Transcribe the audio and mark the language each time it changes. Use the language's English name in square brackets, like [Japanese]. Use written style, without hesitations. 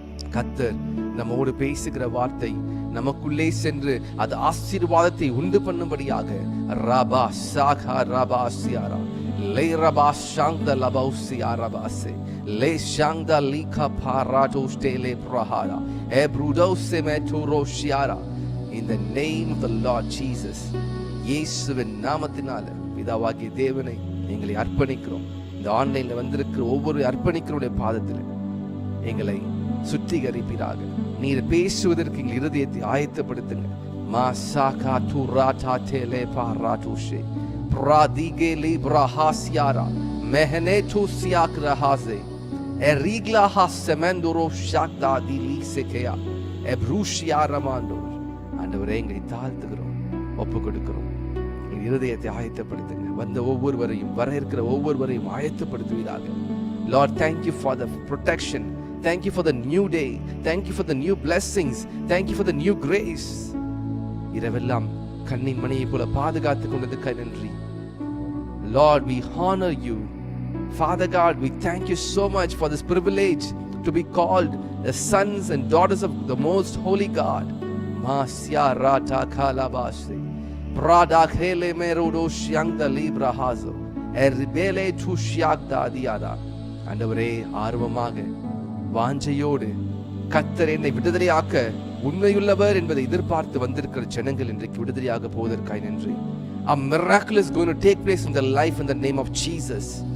[Tamil] கர்த்தர் நம்மோடு பேசுகிற வார்த்தை நமக்குள்ளே சென்று அது ஆசீர்வாதத்தை உண்டு பண்ணும்படியாக ரபா சாகா ரபா Sierra Leh Rafah ஷாங்த லபௌசியா ரபாசே Leh ஷாங்த Liga பாராடோஸ்டே Leh பிரஹாரா எப்ருடோசே மெட்டோரோஷியாரா. [English] In the name of the Lord Jesus, [Tamil] இயேசுவின் நாமத்தினால பிதாவாகிய தேவனை எங்களை அர்ப்பணிக்கிறோம். இந்த ஆன்லைன்ல வந்திருக்கிற ஒவ்வொரு அர்ப்பணிக்கிறோடைய பாதத்தில் எங்களை சுத்திகரிப்பீராக. நீர் பேசுவதற்கு எங்கள் இருதயத்தை ஆயத்தப்படுத்துங்க. மாசாகா துராடா டேலே பாராடோஷே பிராதிகே லிப்ரஹாசியாரா மெஹனேடு சியாக் ரஹாசே எரிக்லா ஹாசமெண்டோரோ ஷாக்தா திலிசெகயா எப்ரூஷியா ரமாண்டோ. ஆண்டவரே, எங்களை தாழ்த்துகிறோம், ஒப்பு கொடுக்கிறோம். எங்கள் இருதயத்தை ஆயத்தப்படுத்துங்க. வந்த ஒவ்வொருவரையும், வர இருக்கிற ஒவ்வொருவரையும் ஆயத்தப்படுத்துவீராக. [English] Lord, thank you for the protection. Thank you for the new day. Thank you for the new blessings. Thank you for the new grace. [Tamil] இரவெல்லாம் கண்ணின் மணியை போல பாதுகாத்து கொண்டதுக்கு நன்றி. [English] Lord, we honor you. Father God, we thank you so much for this privilege to be called the sons and daughters of the most holy God. Masya rata kalabase prada khele merodo shyangda librahazo erbele tu shyagda diada. [Tamil] ஆண்டவரே, ஆர்வமாக வாஞ்சையோடு கர்த்தர் என்னை விடுதலையாக்க உண்மையுள்ளவர் என்பதை எதிர்பார்த்து வந்திருக்கிற ஜனங்கள் இன்றைக்கு விடுதலையாக போவதற்காய் நன்றி. [English] A miracle is going to take place in their life in the name of Jesus.